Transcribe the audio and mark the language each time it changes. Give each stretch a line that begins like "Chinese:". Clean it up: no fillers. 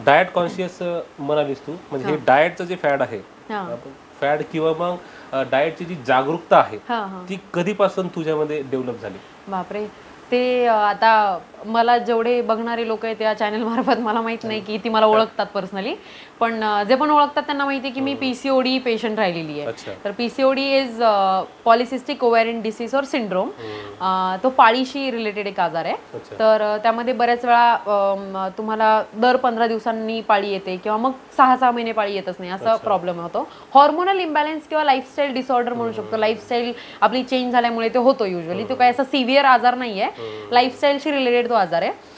Marathi: Diet conscious म्हणालीस तू म्हणजे हे डाएटचं जे फॅड आहे फॅड किंवा मग डाएटची जी जागरूकता आहे ती कधीपासून तुझ्यामध्ये डेव्हलप झाली? बापरे ते आता मला जेवढे बघणारे लोक आहेत त्या चॅनल मार्फत मला माहित नाही की ती मला ओळखतात पर्सनली. पण जे पण ओळखतात त्यांना माहिती आहे की मी पीसीओडी पेशंट राहिलेली आहे.
English: तर PCOD is polycystic ovarian disease or syndrome.
Marathi: तो पाळीशी रिलेटेड एक आजार आहे. तर त्यामध्ये बऱ्याच वेळा तुम्हाला दर 15 दिवसांनी पाळी येते किंवा मग 6-6 महिने पाळी येतच नाही असा प्रॉब्लेम होतो. हॉर्मोनल इम्बॅलन्स किंवा लाईफस्टाईल डिसऑर्डर म्हणू शकतो. लाईफस्टाईल आपली चेंज झाल्यामुळे ते होतो युजली. तो काही असा सिव्हिअर आजार नाहीये. लाईफस्टाईलशी रिलेटेड तो आजार आहे.